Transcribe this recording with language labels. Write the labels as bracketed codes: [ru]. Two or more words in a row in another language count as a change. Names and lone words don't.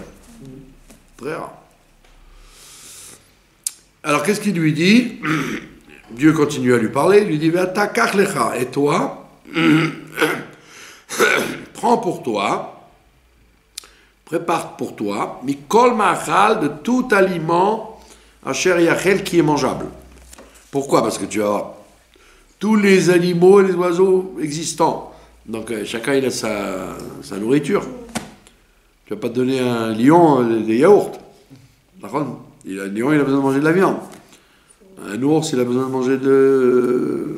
[fr] Très rare. Alors qu'est-ce qu'il lui dit? Dieu continue à lui parler, il lui dit, et toi, prends pour toi, prépare pour toi, [he] מכל מאכל, [fr] de tout aliment, [he] אשר יאכל, [fr] qui est mangeable. Pourquoi? Parce que tu as tous les animaux et les oiseaux existants. Donc chacun il a sa nourriture. Tu ne vas pas te donner à un lion des yaourts. Un lion il a besoin de manger de la viande. Un ours il a besoin de manger de...